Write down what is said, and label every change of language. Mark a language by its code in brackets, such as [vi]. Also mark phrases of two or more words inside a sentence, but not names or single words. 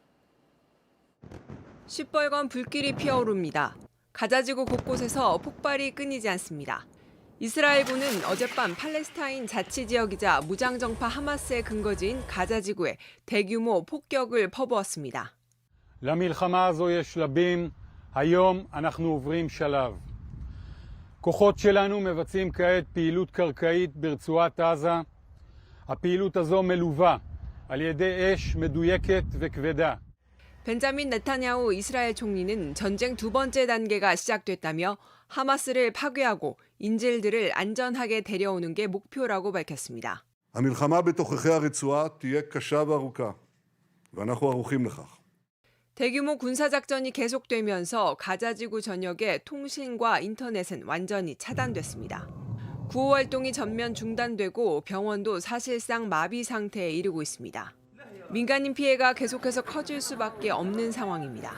[ko] 시뻘건 불길이 피어오릅니다. 가자지구 곳곳에서 폭발이 끊이지 않습니다. 이스라엘군은 어젯밤 팔레스타인 자치지역이자 무장정파 하마스의 근거지인 가자지구에 대규모 폭격을 퍼부었습니다. [he] למלחמה הזו יש שלבים, היום אנחנו עוברים שלב. כוחות שלנו מבצעים כעת פעילות קרקעית ברצועת עזה. הפעילות הזו מלווה על ידי אש מדויקת וכבדה. [ko] 벤자민 네타냐후 이스라엘 총리는 전쟁 두 번째 단계가 시작됐다며 하마스를 파괴하고 인질들을 안전하게 데려오는 게 목표라고 밝혔습니다. [he] המלחמה בתוככי הרצועה תהיה קשה וארוכה, ואנחנו ערוכים לכך. [ko] 대규모 군사작전이 계속되면서 가자지구 전역의 통신과 인터넷은 완전히 차단됐습니다. 구호 활동이 전면 중단되고 병원도 사실상 마비 상태에 이르고 있습니다. 민간인 피해가 계속해서 커질 수밖에 없는 상황입니다.